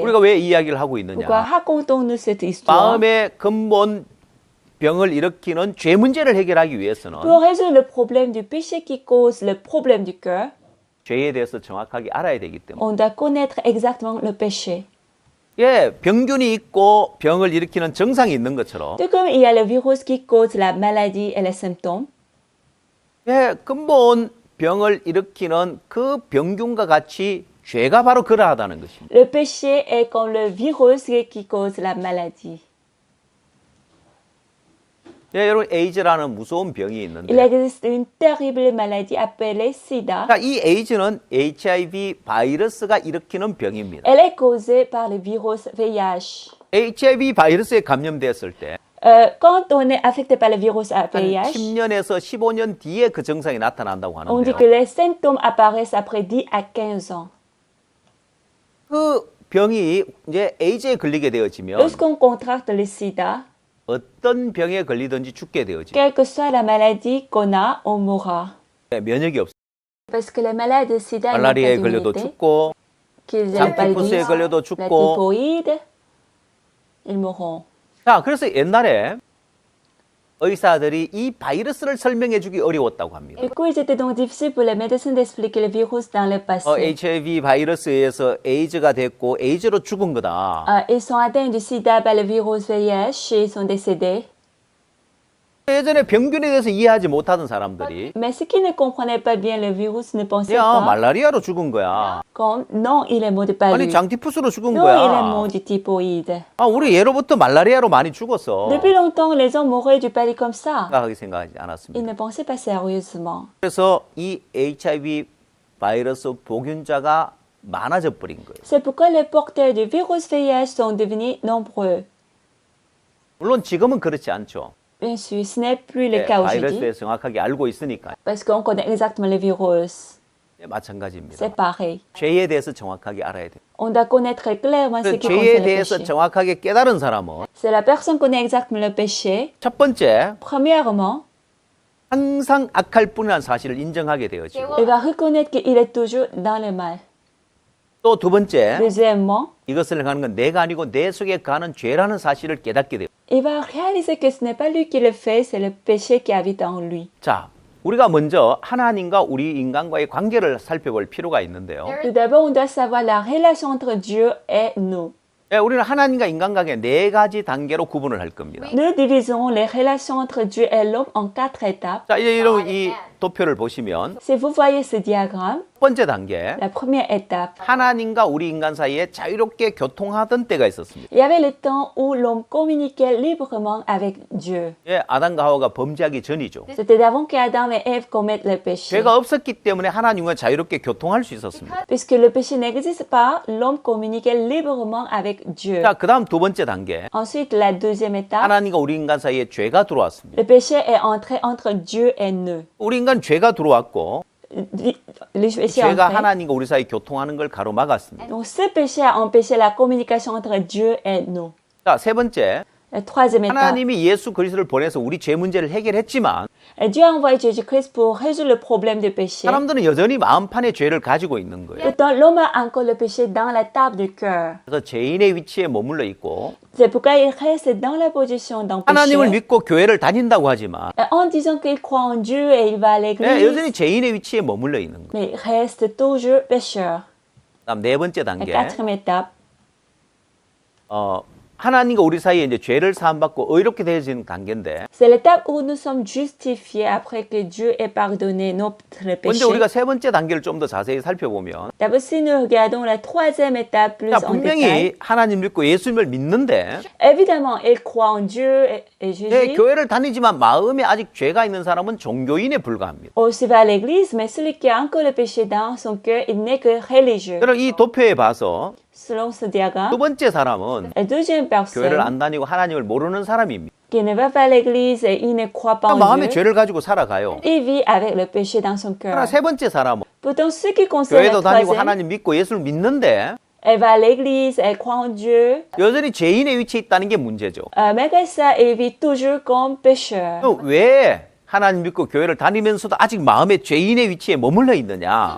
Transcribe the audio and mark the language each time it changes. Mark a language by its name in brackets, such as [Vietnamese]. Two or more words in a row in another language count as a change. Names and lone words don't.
[Korean] 우리가 왜 이 이야기를 하고 [French] Pourquoi [Korean] 있느냐? [French] racontons-nous cette histoire? [Korean] 마음의 근본 병을 일으키는 죄 문제를 해결하기 위해서는 [French] Pour résoudre le problème du péché qui cause le problème du cœur, [Korean] 죄에 대해서 정확하게 알아야 되기 때문에 [French] on doit connaître exactement le péché. [Korean] 예, 병균이 있고 병을 일으키는 정상이 있는 것처럼 [French] Tout comme il y a le virus qui cause la maladie et les symptômes, [Korean] 예, 근본 병을 일으키는 그 병균과 같이 죄가 바로 그러하다는 것입니다. [French] le péché est comme le virus qui cause la maladie. [Korean] 예, 여러분 에이즈라는 무서운 병이 [French] Il [Korean] 있는데 [French] existe une terrible maladie appelée SIDA. [Korean] 자, 이 에이즈는 HIV 바이러스가 일으키는 병입니다. [French] Elle est causée par le virus VIH. [Korean] HIV 바이러스에 감염되었을 때 [French] Quand on est affecté par le virus [Korean] 한 [French] VIH, [Korean] 10년에서 15년 뒤에 그 증상이 나타난다고 [French] on dit [Korean] 하는데요. [French] que les symptômes apparaissent après 10 à 15 ans. [Korean] 그 병이 이제 에이즈에 걸리게 되어지면 [French] Lorsqu'on contracte le sida, [Korean] 어떤 병에 걸리든지 죽게 되어지죠. [French] quelle que soit la maladie qu'on a, on mourra. [Korean] 네, 면역이 없어요. [French] Parce que les malades de sida n'ont pas [Korean] 말라리아에 걸려도 [French] d'immunité, [Korean] 죽고 [French] qu'ils aient le [Korean] 장티푸스에 [French] paludisme, [Korean] 걸려도 [French] la [Korean] 죽고. [French] typhoïde, ils mourront. [Korean] 자, 그래서 옛날에 의사들이 이 바이러스를 설명해 주기 어려웠다고 합니다. [French] Du coup, il était donc difficile pour les médecins d'expliquer le virus dans le passé. [Korean] HIV 바이러스에 의해서 에이즈가 됐고 에이즈로 죽은 거다. [French] Ils sont atteints du sida par le virus VIH et ils sont décédés. [Korean] 예전에 병균에 대해서 이해하지 못하던 사람들이 [French] Mais ceux qui ne comprenaient pas bien le virus ne pensaient [Korean] 야, [French] pas [Korean] 말라리아로 죽은 거야. [French] comme non, il est mort de [Korean] 아니, [French] palu. [Korean] 장티푸스로 죽은 [French] Non, il est [Korean] 거야. [French] mort du typhoïde. [Korean] 아, 우리 예로부터 말라리아로 많이 죽었어. [French] Depuis longtemps, les gens mouraient du palu comme ça. [Korean] 생각하게 생각하지 [French] Ils [Korean] 않았습니다. [French] ne pensaient pas sérieusement. [Korean] 그래서 이 HIV 바이러스 복균자가 많아져 버린 거예요. [French] C'est pourquoi les porteurs du virus VIH sont devenus nombreux. [Korean] 물론 지금은 그렇지 않죠. [French] Bien sûr, ce n'est plus le [Korean] 네, [French] cas [Korean] 바이러스에 [French] aujourd'hui [Korean] 대해서 정확하게 알고 있으니까 [French] parce qu'on connaît exactement le virus. [Korean] 네, 마찬가지입니다. [French] C'est pareil. [Korean] 죄에 대해서 정확하게 알아야 돼요. [French] On doit connaître clairement ce [Korean] 그 [French] qui [Korean] 죄에 [French] concerne le [Korean] 대해서 [French] péché. [Korean] 정확하게 깨달은 사람은 [French] C'est la personne qui connaît exactement le péché. [Korean] 첫 번째 [French] Premièrement, [Korean] 항상 악할 뿐이라는 사실을 인정하게 되어지고 [French] il va reconnaître qu'il est toujours dans le mal. [Korean] 또 두 번째 [French] Deuxièmement, [Korean] 이것을 행하는 건 내가 아니고 내 속에 가는 죄라는 사실을 깨닫게 돼요. [French] il va réaliser que ce n'est pas lui qui le fait, c'est le péché qui habite en lui. [Korean] 자, 우리가 먼저 하나님과 우리 인간과의 관계를 살펴볼 필요가 있는데요. [French] Tout d'abord, on doit savoir la relation entre Dieu et nous. [Korean] 예, 우리는 하나님과 인간 관계 네 가지 단계로 구분을 할 겁니다. [French] Nous diviserons les relations entre Dieu et l'homme en 4 étapes. [Korean] 자, 이제 이런 이 도표를 보시면 [French] Si vous voyez ce diagramme, [Korean] 첫 번째 단계 [French] la première étape, [Korean] 하나님과 우리 인간 사이에 자유롭게 교통하던 때가 있었습니다. [French] il y avait le temps où l'homme communiquait librement avec Dieu. [Korean] 예, 아담과 하와가 범죄하기 전이죠. [French] C'était avant qu'Adam et Ève commettent le péché. [Korean] 죄가 없었기 때문에 하나님과 자유롭게 교통할 수 있었습니다. [French] Puisque le péché n'existe pas, l'homme communiquait librement avec Dieu. [Korean] 자, 그다음 두 번째 단계 [French] Ensuite, la deuxième étape, [Korean] 하나님과 우리 인간 사이에 죄가 들어왔습니다. [French] le péché est entré entre Dieu et nous. [Korean] 우리 인간 죄가 들어왔고 [French] Le péché est [Korean] 죄가 [French] entré. [Korean] 하나님과 우리 사이 교통하는 걸 가로막았습니다. [French] Donc, ce péché a empêché la communication entre Dieu et nous. [Korean] 자, 세 번째 [French] La troisième étape. [Korean] 하나님이 예수 그리스도를 보내서 우리 죄 문제를 해결했지만 [French] Dieu a envoyé Jésus-Christ pour résoudre le problème du péché. [Korean] 사람들은 여전히 마음판에 죄를 가지고 있는 거예요. [French] Pourtant, l'homme a encore le péché dans la table du cœur. [Korean] 그래서 죄인의 위치에 머물러 있고 [French] C'est pourquoi il reste dans la position d'un [Korean] 하나님을 [French] péché. [Korean] 믿고 교회를 다닌다고 하지만 [French] En disant qu'il croit en Dieu et il va à l'église, [Korean] 여전히 죄인의 위치에 머물러 있는 거예요. [French] mais il reste toujours pécheur. [Korean] 그다음 네 번째 [French] La [Korean] 단계, [French] quatrième étape. [Korean] 하나님과 우리 사이에 이제 죄를 사함받고 의롭게 되어지는 단계인데 [French] C'est l'étape où nous sommes justifiés après que Dieu ait pardonné notre péché. [Korean] 먼저 우리가 세 번째 단계를 좀 더 자세히 살펴보면 [French] D'abord, si nous regardons la troisième étape plus [Korean] 자, [French] en détail, [Korean] 분명히 하나님 믿고 예수님을 믿는데 [French] évidemment, il croit en Dieu et Jésus. [Korean] 교회를 다니지만 마음에 아직 죄가 있는 사람은 종교인에 불과합니다. [French] Aussi va à l'église, mais celui qui a encore le péché dans son cœur, il n'est que religieux. [Korean] 그럼 이 도표에 봐서 [French] Selon ce diagramme, [Korean] 두 번째 사람은 [French] la deuxième [Korean] 교회를 [French] personne [Korean] 안 다니고 하나님을 모르는 사람입니다. [French] qui ne va pas à l'église et il ne croit pas en [Korean] 마음에 [French] Dieu, [Korean] 죄를 가지고 살아가요. [French] il vit avec le péché dans son cœur. [Korean] 그러나 세 번째 사람은 [French] Pourtant, ce qui concerne [Korean] 교회도 [French] la [Korean] 다니고 [French] troisième, [Korean] 하나님 믿고 예수를 믿는데 [French] elle va à l'église, elle croit en Dieu, [Korean] 여전히 죄인의 위치에 있다는 게 문제죠. [French] malgré ça, elle vit toujours comme pécheur. [Korean] 그럼 왜 하나님 믿고 교회를 다니면서도 아직 마음에 죄인의 위치에 머물러 있느냐?